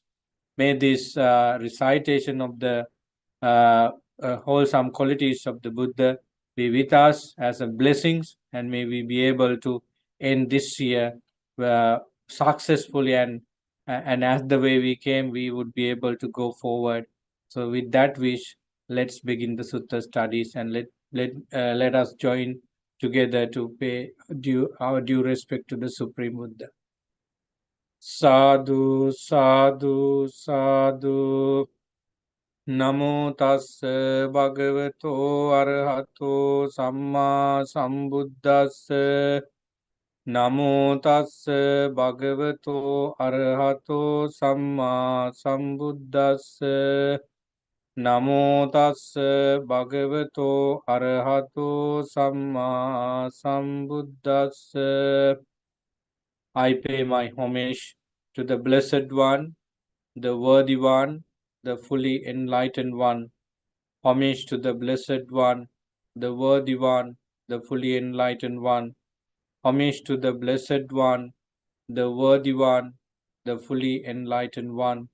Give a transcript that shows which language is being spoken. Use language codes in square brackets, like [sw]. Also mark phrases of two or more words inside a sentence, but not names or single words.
[en] May this recitation of the wholesome qualities of the Buddha be with us as a blessings, and may we be able to end this year successfully, and as the way we came, we would be able to go forward. So with that wish, let's begin the Sutta studies, and let us join together to pay our due respect to the Supreme Buddha. [pi] Sadhu, sadhu, sadhu. Namo tassa bhagavato arahato samma sambuddhassa. Namo tassa bhagavato arahato samma sambuddhassa. Namo tassa bhagavato arahato samma sambuddhassa. [en] I pay my homage to the Blessed One, the Worthy One, the fully enlightened one. Homage to the Blessed One, the Worthy One, the fully enlightened one. Homage to the Blessed One, the Worthy One, the fully enlightened one.